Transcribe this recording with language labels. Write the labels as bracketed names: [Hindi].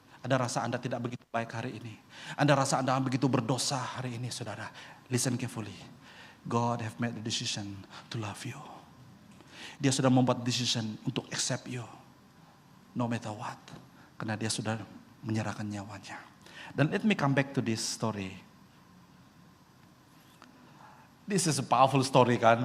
[Malay] Anda rasa Anda tidak begitu baik hari ini. Anda rasa Anda begitu berdosa hari ini, saudara. [English] Listen carefully. God have made the decision to love you. [Malay] Dia sudah membuat [English] decision [Malay] untuk [English] accept you. No matter what. [Malay] Karena dia sudah menyerahkan nyawanya. Dan [English] let me come back to this story. This is a powerful story kan.